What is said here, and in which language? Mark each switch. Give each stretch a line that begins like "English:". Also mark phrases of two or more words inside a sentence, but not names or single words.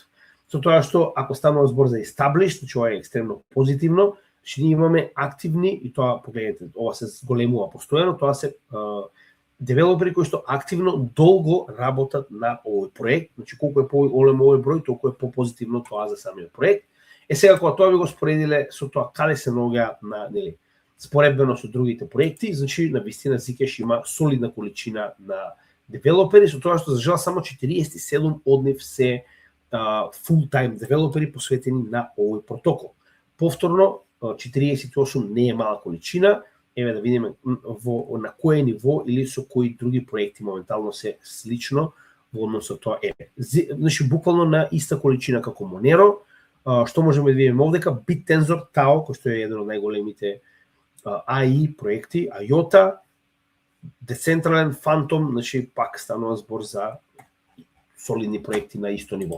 Macedonian: Со тоа што ако станува збор за established, значи ова е екстремно позитивно, што ние имаме активни, и тоа погледнете, ова се зголемува постојано, тоа се девелопери кои што активно долго работат на овој проект, значи колку е поголем овој број, толку е попозитивно тоа за самиот проект. Сега кога тоа ви го споредиле со тоа каде се наоѓа на нели споредбено со другите проекти, значи на вистина Zcash има солидна количина на девелопери, со тоа што за жал само 47 од нив се full-time девелопери посветени на овој протокол. Повторно 48 не е мала количина, еве да видиме на кое ниво или со кои други проекти моментално се слично во однос со тоа е. Значи буквално на иста количина како Monero, што можеме да видиме овдека, BitTensor, Tao, кој што е еден од најголемите AI проекти, IOTA, Decentraland, Phantom, значи пак станува збор за солидни проекти на исто ниво.